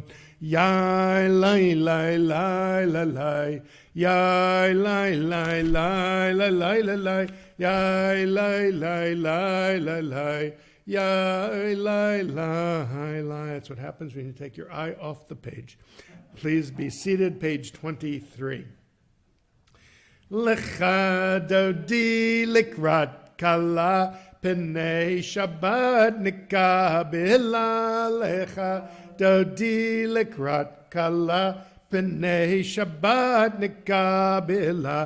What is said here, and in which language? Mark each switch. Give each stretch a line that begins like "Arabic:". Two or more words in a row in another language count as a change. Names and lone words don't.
English: Yai, lai, Yai, lai, Yai, lai, Yai, lai. That's what happens when you take your eye off the page. Please be seated, page 23.
Hebrew: לכה דודי לקראת כלה פני שבת נקבלה. לכה דודי לקראת כלה פני שבת נקבלה.